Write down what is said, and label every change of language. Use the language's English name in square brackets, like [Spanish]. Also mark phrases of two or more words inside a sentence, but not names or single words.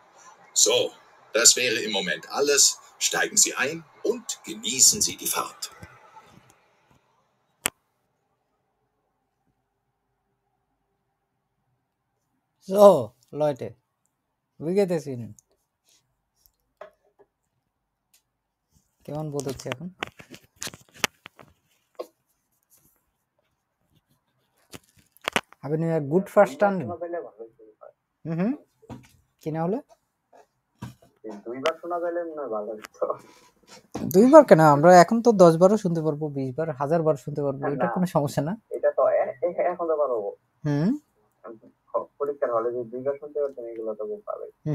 [German] So, das wäre im Moment alles. Steigen Sie ein und genießen Sie die Fahrt. So, Leute, wie geht es Ihnen? [Bangla] কেমন বোধ হচ্ছে এখন? [German] Haben wir gut verstanden? [Bangla] কি না হলে? 2বার শোনা গেলে মনে হয় ভালো হতো। 2বার কেন? আমরা এখন তো 10 বারও শুনতে পারবো, 20 বার, 1000 বার শুনতে পারবো, এটা কোনো সমস্যা না। এটা তো এখন তো পারবো। হুম। পরীক্ষার হলে যে 2বার শুনতে পারতেন এগুলো তো খুব ভালো।